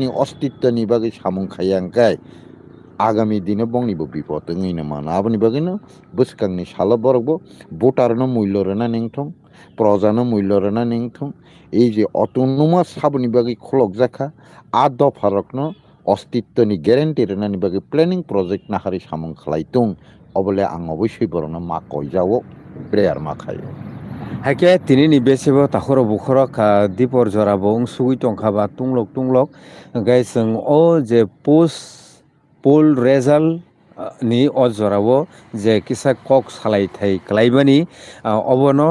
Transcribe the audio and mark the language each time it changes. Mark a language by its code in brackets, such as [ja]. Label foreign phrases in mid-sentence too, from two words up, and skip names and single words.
[trp] অস্তিত্বনি বাগৈ সামুং খাইয়াংকাই [bn] আগামী দিনে [trp] বংনিবো বিপদ ওইনো মানো আবনি বাগৈনো বসকাংনি সালা বরকবো ভোটারনো মূল্য রেনা নেংথং প্রজানো মূল্য রেনা নেংথং [bn] এই যে [trp] অটোনোমাস সাবনি বাগৈ খলক জাখা আ দফা রকনো অস্তিত্বনি গ্যারেন্টি রেনানি বাগৈ [en] planning project [trp] নাহারি সামুং খালাইতং অবলে আং অবশ্যই বরনো মা কইজাও প্রেয়ার মা খাইও हाके तिनि नि बेसेबो ताखरो बुखरक दीपर जराबो सुगुइ टंखाबा तुंलक गाय जों ओ जे [en] post poll result [trp] नि अ जराबो जे किसा कक सालाय थाय क्लाइबानि अबनो